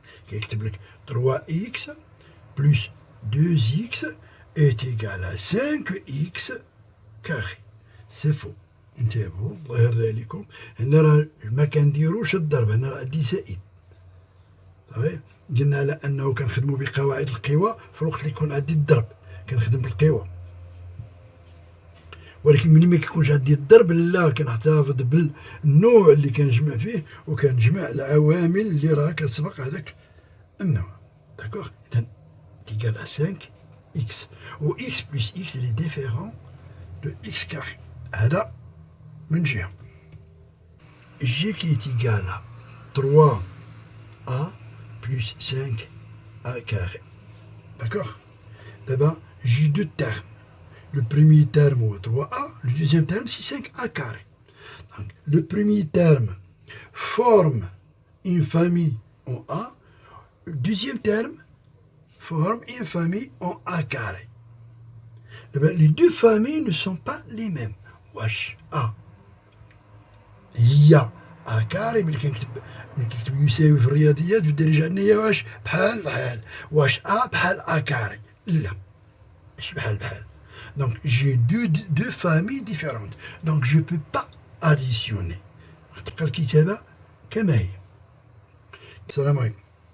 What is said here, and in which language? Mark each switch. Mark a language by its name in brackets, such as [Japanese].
[French] كيكتب لك 3X plus 2X est égal à 5X carré. C'est faux. [Arabic] انتبهوا الله يرضي عليكم، هنا راه ما كنديروش الضرب، هنا راه عندي زائد. صافي قلنا على انه كنخدموا بقواعد القوى في الوقت اللي يكون عندي الضرب كنخدم بالقوى، ولكن ملي ما كيكونش عندي الضرب لا كنحتفظ بالنوع اللي كنجمع فيه وكنجمع العوامل اللي راه كتسبق هذاك النوع. داكوغ. [French] اذا égal à 5x ou x plus x il est différent de x carré. [Arabic] هذا من جهة. [French] G qui est égal à 3a plus 5a carré. D'accord. D'abord j'ai deux termes. Le premier terme est 3a, le deuxième terme c'est 5a carré. Donc, le premier terme forme une famille en A, le deuxième terme forme une famille en A carré. Les deux familles ne sont pas les mêmes. [Arabic] واش A هي A كاري ملي كنكتب يساوي في الرياضيات بالدارجة النية واش بحال واش A بحال A كاري لا ماشي بحال. [French] Donc j'ai deux familles différentes. Donc je ne peux pas additionner. تبقى الكتابة كما هي. السلام عليكم.